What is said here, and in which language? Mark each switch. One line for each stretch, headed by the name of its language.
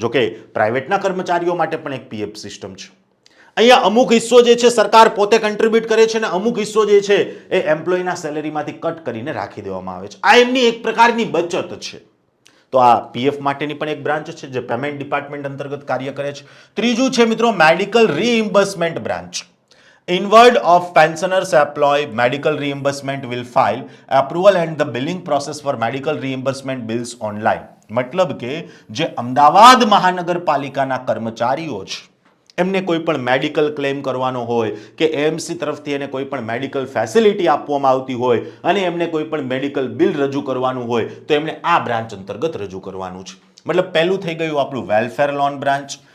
Gujarati: જોકે પ્રાઇવેટના કર્મચારીઓ માટે પણ એક પીએફ સિસ્ટમ છે. અહીંયા અમુક હિસ્સો જે છે સરકાર પોતે કન્ટ્રીબ્યુટ કરે છે અને અમુક હિસ્સો જે છે એ એમ્પ્લોયના સેલેરીમાંથી કટ કરીને રાખી દેવામાં આવે છે. આ એમની એક પ્રકારની બચત છે. તો આ પીએફ માટેની પણ એક બ્રાન્ચ છે જે પેમેન્ટ ડિપાર્ટમેન્ટ અંતર્ગત કાર્ય કરે છે. ત્રીજું છે મિત્રો medical રીઇમ્બર્સમેન્ટ branch.
English: Inward of pensioners employ medical reimbursement will file approval and the billing process for medical reimbursement bills online.
Gujarati: મતલબ કે જે અમદાવાદ મહાનગરપાલિકાના કર્મચારીઓ છે એમને કોઈ પણ મેડિકલ ક્લેમ કરવાનો હોય કે એએમસી તરફથી એને કોઈ પણ મેડિકલ ફેસિલિટી આપવામાં આવતી હોય અને એમને કોઈ પણ મેડિકલ બિલ રજૂ કરવાનું હોય તો એમને આ બ્રાન્ચ અંતર્ગત રજૂ કરવાનું છે. મતલબ પહેલું થઈ ગયું આપણું વેલફેર લોન બ્રાન્ચ,